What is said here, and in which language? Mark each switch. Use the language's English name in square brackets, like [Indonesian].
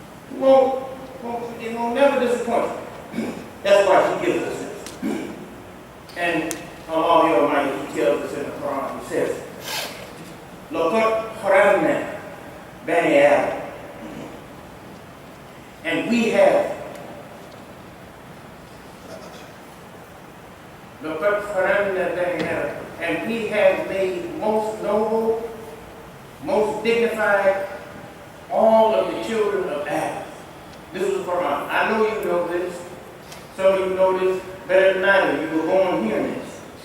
[English] It won't never disappoint you. That's why He gives us this. And Allah Almighty, He tells us in the Quran, He says, [Arabic] لَقَدْ خَرَمْنَا بَنِي آدَمَ. [English] And we have [Arabic] لَقَدْ خَرَمْنَا بَنِي آدَمَ. [English] And we have made most noble, most dignified all of the children of Adam. This is the Quran. I know you know this. Some of you know this better than I do. You were born hearing this.